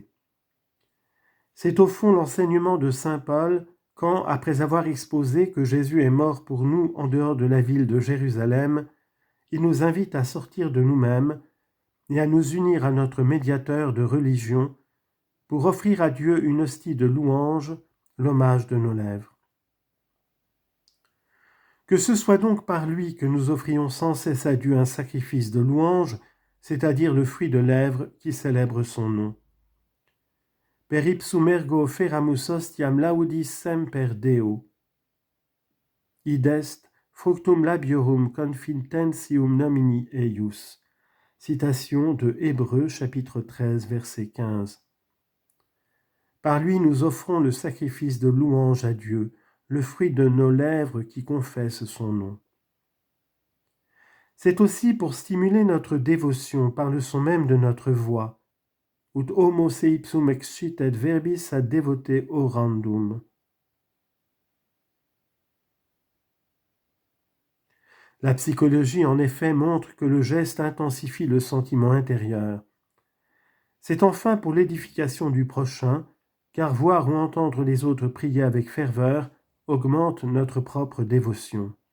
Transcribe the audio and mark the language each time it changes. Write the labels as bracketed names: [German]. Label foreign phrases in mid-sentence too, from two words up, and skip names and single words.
[French] C'est au fond l'enseignement de saint Paul quand, après avoir exposé que Jésus est mort pour nous en dehors de la ville de Jérusalem, il nous invite à sortir de nous-mêmes et à nous unir à notre médiateur de religion pour offrir à Dieu une hostie de louange, l'hommage de nos lèvres. Que ce soit donc par lui que nous offrions sans cesse à Dieu un sacrifice de louange, c'est-à-dire le fruit de lèvres qui célèbre son nom. [Latin] Per ipsum ergo feramus hostiam laudis semper Deo. Id est fructum labiorum confitentium nomini eius. [French] Citation de Hébreux chapitre 13 verset 15. Par lui nous offrons le sacrifice de louange à Dieu, le fruit de nos lèvres qui confessent son nom. C'est aussi pour stimuler notre dévotion par le son même de notre voix. [Latin] Ut homo se ipsum excitet verbis ad devote orandum. [French] La psychologie, en effet, montre que le geste intensifie le sentiment intérieur. C'est enfin pour l'édification du prochain, car voir ou entendre les autres prier avec ferveur augmente notre propre dévotion.